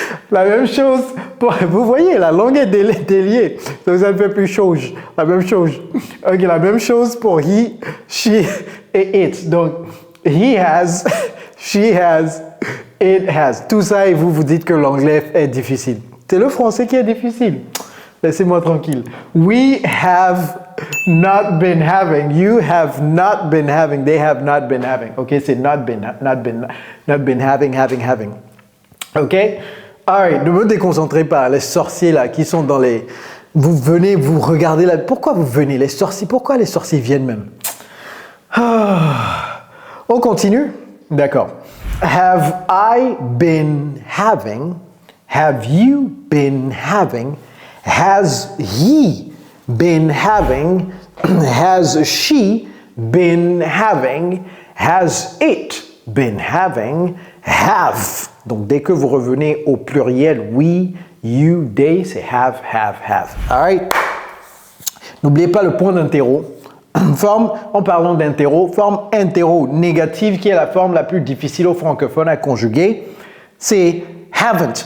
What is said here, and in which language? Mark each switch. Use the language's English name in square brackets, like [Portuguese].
[French] La même chose pour... Vous voyez, la langue est déliée, donc ça ne fait plus chose. La même chose. Ok, la même chose pour he, she et it. Donc, [English] he has, she has, it has. [French] Tout ça et vous dites que l'anglais est difficile. C'est le français qui est difficile. Laissez-moi tranquille. [English] We have not been having. You have not been having. They have not been having. [French] Ok, c'est [English] not been having. [French] Ok? [English] Alright, [French] ne me déconcentrez pas. Les sorciers là qui sont dans les... Vous venez, vous regardez là. Pourquoi vous venez? Les sorciers, pourquoi les sorciers viennent même? On continue? D'accord. [English] Have I been having? Have you been having? Has he been having? Has she been having? Has it been having? Have [French] Donc, dès que vous revenez au pluriel, we, you, they, c'est have. [English] All right? [French] N'oubliez pas le point d'interro. Forme, en parlant d'interro, forme interro négative qui est la forme la plus difficile aux francophones à conjuguer, c'est haven't.